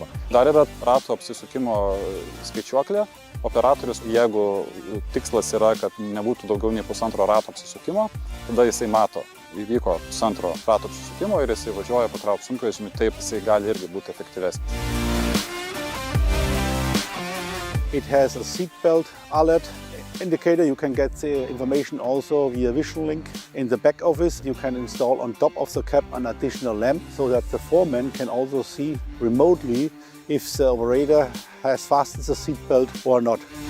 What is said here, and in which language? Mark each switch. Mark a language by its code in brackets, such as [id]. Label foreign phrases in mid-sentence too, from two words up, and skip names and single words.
[lt] Dar yra ratų apsisukimo skaičiuoklė. Operatorius, jeigu tikslas yra, kad nebūtų daugiau nei pusantro rato apsisukimo, tada jisai mato, įvyko pusantro rato apsisukimo ir jisai važiuoja patraukti sunkvežimį, taip jisai gali irgi būti efektyvesnis. [en] It has a seatbelt alert indicator. You can get the information also via Vision Link. In the back office, you can install on top of the cab an additional lamp so that the foreman can also see remotely if the operator has fastened the seatbelt or not.